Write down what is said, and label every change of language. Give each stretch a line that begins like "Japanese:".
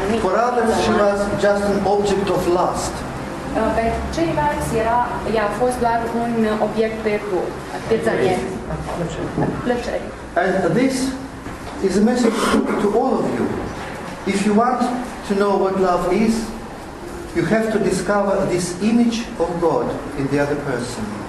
English: For others, she was just an object of lust.
Romanian: Pentru ceilalți ea a fost doar un obiect pierdut, pierzănie, plăcere.
English: And this is a message to all of you. If you want to know what love is, you have to discover this image of God in the other person.